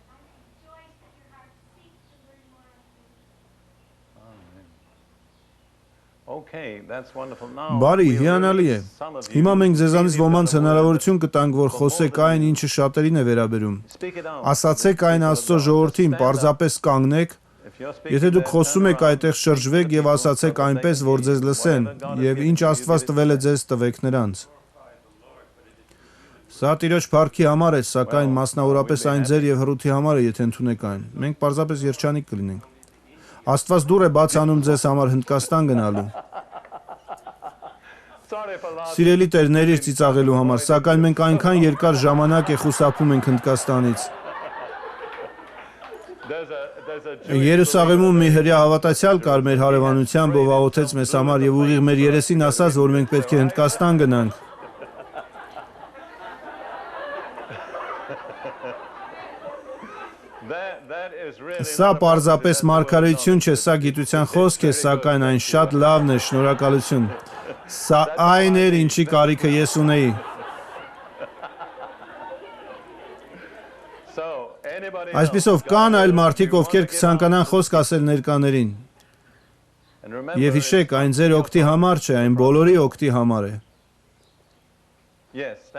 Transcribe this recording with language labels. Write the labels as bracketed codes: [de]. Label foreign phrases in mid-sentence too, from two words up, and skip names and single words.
[en] I rejoice that your heart seeks to learn more of me. Okay, that's wonderful. Now, [hy] Բարի, [en] we'll [hy] հիանալի է։ [en] release some of you [hy] Հիմա մենք [en] to [hy] ձեզանից [en] give you [hy] ոմանց [en] the word. [hy] հնարավորություն կտանք, որ խոսեք այն, ինչը շատերին է վերաբերում։ [en] Speak it out. [hy] Ասացեք այն Աստծո ժողովրդին, պարզապես կանգնեք, [en] If you're speaking [hy] եթե դուք [en] there, [hy] խոսում [en] turn [hy] եք [en] around, [hy] այդտեղ [en] speak to [hy] շրջվեք [en] the [hy] եւ [en] people [hy] ասացեք [en] so that they [hy] այնպես, [en] can [hy] որ [en] hear [hy] ձեզ [en] you. [hy] լսեն, [en] Whatever God has [hy] եւ [en] given [hy] ինչ [en] you, [hy] Աստված [en] give it [hy] տվել է [en] to [hy] ձեզ տվեք նրանց։ Սա Տիրոջ փառքի համար է, սակայն մասնավորապես այն ձեր եւ հռութի համար է, եթե ընդունեք այն։ Մենք պարզապես երջանիկ կլինենք։ Աստված դուռ է բաց անում ձեզ համար Հնդկաստան գնալու։ [en] Sorry for last. [hy] Սիրելի Տեր, ներիր ծիծաղելու համար, սակայն մենք այնքան երկար ժամանակ է խուսափում ենք Հնդկաստանից։ [en] There's a Jewish [hy] Երուսաղեմում մի հրյա հավատացյալ կար մեր հարևանությամբ, ով աղոթեց մեզ համար եւ ուղիղ մեր երեսին ասաց, որ մենք պետք է Հնդկաստան գնանք։ [en] that is really [hy] Սա [en] not a [hy] պարզապես [en] prophecy, that's the word of [hy] մարգարեություն [en] God. [hy] չէ, սա գիտության խոսք է, սակայն այն շատ լավն է, շնորհակալություն։ Սա այն էր, ինչի կարիքը ես ունեի։ [en] So, anybody [hy] Այսպիսով [en] else? [hy] կան [en] God [hy] այլ [en] willing, [hy] մարդիկ, [en] if you [hy] ովքեր [en] want to get [hy] կցանկանան [en] out, [hy] խոսք ասել ներկաներին։ [en] and remember, [hy] Եվ հիշեք, այն ձեր օգտի համար չէ, այն բոլորի օգտի համար է։ [en] yes, stand